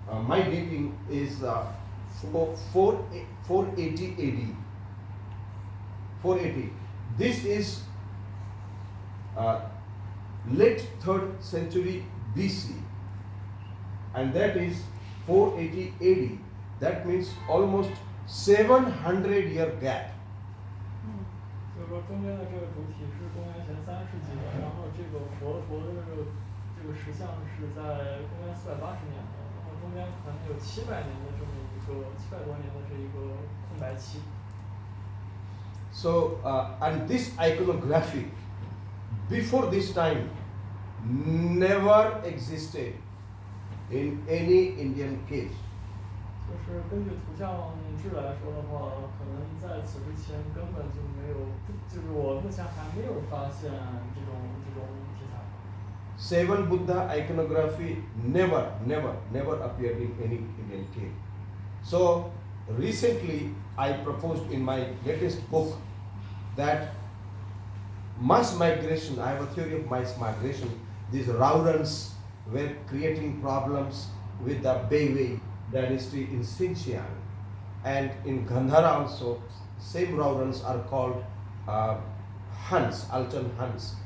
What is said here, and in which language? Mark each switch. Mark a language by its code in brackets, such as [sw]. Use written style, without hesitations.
[en] My dating is 480 AD. 480. This is late 3rd century BC, and that is 480 AD. That means almost 700-year gap. [zh] 就是说中间的这个主体是公元前3世纪的，然后这个佛的这个石像是在公元480年的，然后中间可能有700年的这么一个700多年的这一个空白期。 [en] So and this iconography before this time never existed in any Indian cave. [zh] 就是根据图像志来说的话，可能在此之前根本就没有，就是我目前还没有发现这种题材。 [en] 7 Buddha iconography never appeared in any Indian cave. So recently I proposed in my latest book that mass migration, I have a theory of mass migration. These Raurans were creating problems with the Beiwei dynasty in Xinjiang, and in Gandhara also, same Raurans are called Huns, Altan Huns.